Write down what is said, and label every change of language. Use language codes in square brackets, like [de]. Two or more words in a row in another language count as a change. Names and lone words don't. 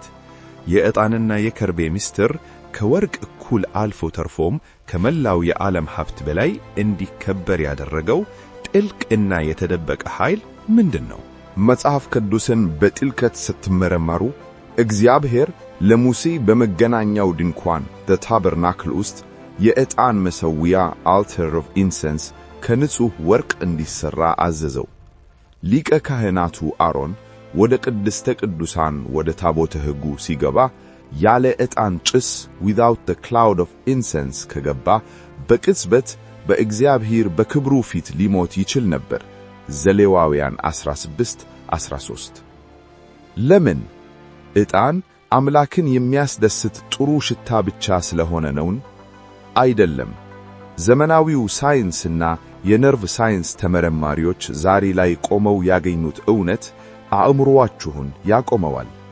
[am] የዕጣንና የከርቤ ምስጢር ከወርቅ እኩል አልፎ ተርፎም ከመላው የዓለም ሀብት በላይ እንዲከበር ያደረገው ጥልቅና የተደበቀ ኃይል ምንድነው? መጽሐፍ ቅዱስን በጥልቀት ስትመረመሩ እግዚአብሔር ለሙሴ በመገናኛው ድንኳን ታበርናክል ውስጥ የዕጣን መሠዊያ [en] altar of incense [am] ከንጹሕ ወርቅ እንዲሠራ አዘዘው። ሊቀ ካህናቱ አሮን ወደ ቅድስተ ቅዱሳን ወደ ታቦተ ሕጉ ሲገባ ያለ ዕጣን ጭስ [en] without the cloud of incense [am] ከገባ በቅጽበት በእግዚአብሔር በክብሩ ፊት ሊሞት ይችል ነበር። ዘሌዋውያን 16:13። ለምን? ዕጣን አምላክን የሚያስደስት ጥሩ ሽታ ብቻ ስለሆነ ነውን? አይደለም። ዘመናዊው ሳይንስና የነርቭ ሳይንስ ተመራማሪዎች ዛሬ ላይ ቆመው ያገኙት እውነት አእምሮአችሁን ያቆመዋል።